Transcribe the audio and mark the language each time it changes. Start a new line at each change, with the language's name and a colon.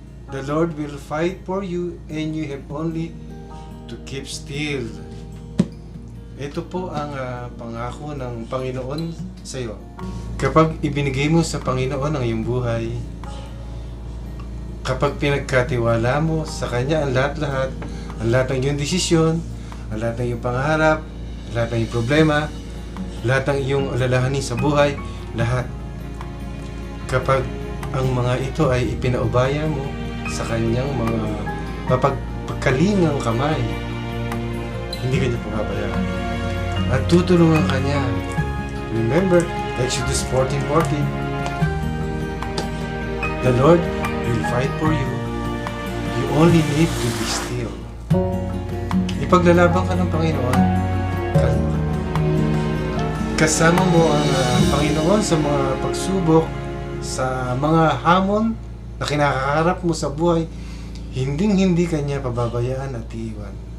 English: The Lord will fight for you and you have only to keep still.
Filipino: Ito po ang pangako ng Panginoon sa iyo. Kapag ibinigay mo sa Panginoon ang iyong buhay, kapag pinagkatiwala mo sa Kanya ang lahat-lahat, ang lahat ng iyong desisyon, ang lahat ng iyong pangarap, lahat ng iyong problema, lahat ng iyong alalahanin sa buhay, lahat. Kapag ang mga ito ay ipinaubaya mo sa kanyang mga mapagkalingang kamay, hindi kanya pababayaan. At tutulungan kanya.
English: Remember, Exodus 14:14. The Lord will fight for you. You only need to be still.
Filipino: Ipaglalaban ka ng Panginoon, kalma ka. Kasama mo ang Panginoon sa mga pagsubok, sa mga hamon na kinakaharap mo sa buhay, hinding-hindi kanya pababayaan at iiwan.